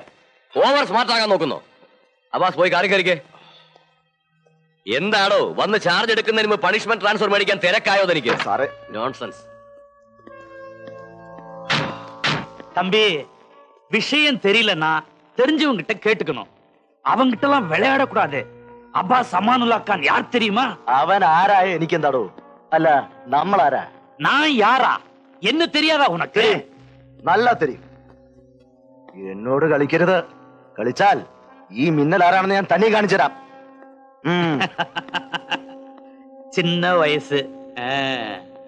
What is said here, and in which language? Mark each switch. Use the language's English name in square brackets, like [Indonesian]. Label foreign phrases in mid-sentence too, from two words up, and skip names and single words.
[English] over smart [Malayalam] ആകാൻ നോക്കുന്നു. അബ്ബാസ് പോയി കാറി കയറിക്കേ. എന്താണോ വന്ന് ചാർജ് എടുക്കുന്നതിന് മുമ്പ് [English] punishment transfer [Malayalam] മേടിക്കാൻ തിരക്കായോ തനിക്ക്? സാറേ നോൺസെൻസ്. [Tamil] தம்பி விஷயம் தெரியலன்னா தெரிஞ்சவங்க கிட்ட கேட்டுக்கணும். அவங்க கிட்ட எல்லாம் விளையாடக்கூடாது. அப்பாஸ் அமானுல்லா கான் யார் தெரியுமா? [Malayalam] അവൻ ആരായ എനിക്കെന്താടോ? അല്ല നമ്മളാരാ? [Tamil] நான் யாரா? என்ன தெரியாதா உனக்கு? [Malayalam] നല്ല തരും. എന്നോട് കളിക്കരുത്. കളിച്ചാൽ ഈ മിന്നൽ ആരാണെന്ന് ഞാൻ തന്നെ കാണിച്ചു തരാം. [Tamil] சின்ன வயசு